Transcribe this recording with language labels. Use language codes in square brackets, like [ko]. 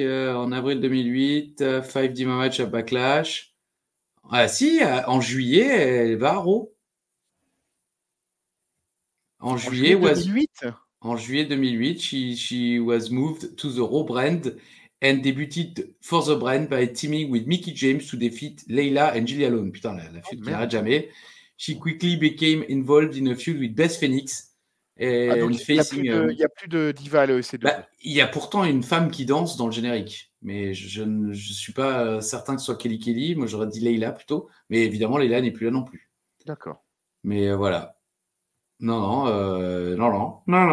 [fr] En avril 2008, 5D match à Backlash. Ah si, en juillet, elle va à Raw. En juillet 2008. En juillet 2008, [en] she was moved to the Raw brand and debuted for the brand by teaming with Mickie James to defeat Layla and Gillia Long. [fr] Putain, la feud qui n'arrête jamais. [en] She quickly became involved in a feud with Beth Phoenix. [fr] Donc, il n'y a plus de diva à l'ECW. Il y a pourtant une femme qui danse dans le générique. Mais je ne suis pas certain que ce soit Kelly. Moi, j'aurais dit Layla plutôt. Mais évidemment, Layla n'est plus là non plus. D'accord. Mais voilà. Non.